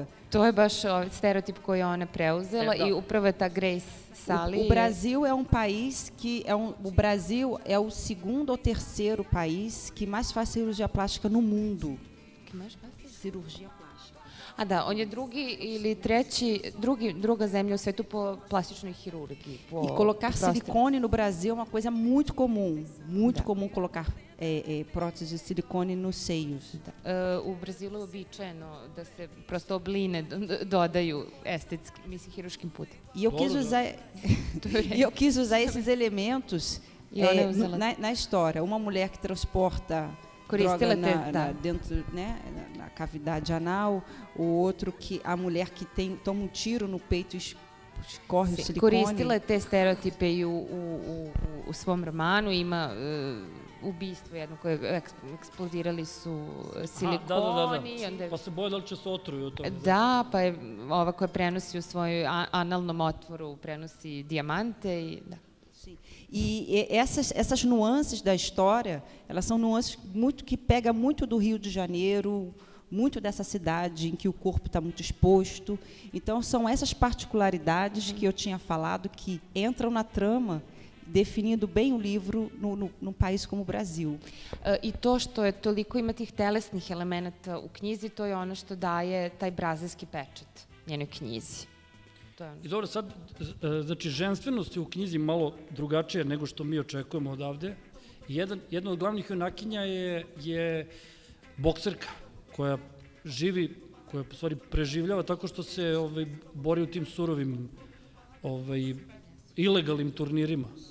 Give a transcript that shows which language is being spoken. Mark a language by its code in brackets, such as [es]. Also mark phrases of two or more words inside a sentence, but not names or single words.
[sr] To je baš stereotip koji je ona preuzela i upravo je ta Grace Sally. [pt] O Brasil é um país que o Brasil é o segundo ou terceiro país que mais faz cirurgia plástica no mundo. Que mais faz? Cirurgia plástica. [sr] A da, on je druga zemlja u svetu po plastičnoj hirurgiji. [pt] E colocar silicone no Brasil é uma coisa muito comum. Muito comum colocar prótese de silicone nos seios. [sr] U Brazilu je uobičajeno da se prosto obline dodaju estetski, mislim, hiruškim putem. [pt] E eu quis usar esses elementos na história. Uma mulher que transporta droga dentro, né, na cavidade anal, o outro que a mulher que toma um tiro no peito e escorre o silicone. [sr] Koristila je te stereotipe i u svom romanu, ima ubistvo jedno koje eksplodirali su silikoni. Pa se boje da li će se otruju od toga. Da, pa je ova koja prenosi u svojoj analnom otvoru, prenosi dijamante i da. [pt] E essas nuances da história, elas são nuances que pega muito do Rio de Janeiro, muito dessa cidade em que o corpo está muito exposto. Então, são essas particularidades que eu tinha falado que entram na trama, definindo bem o livro num país como o Brasil. [sr] I to što je toliko ima tih telesnih elemenata u knjizi, to je ono što daje taj brazilski pečat njenoj knjizi. I dobro, sad, znači, ženstvenost je u knjizi malo drugačije nego što mi očekujemo odavde. Jedna od glavnih junakinja je bokserka, koja živi, koja u stvari preživljava tako što se bori u tim surovim ilegalnim turnirima.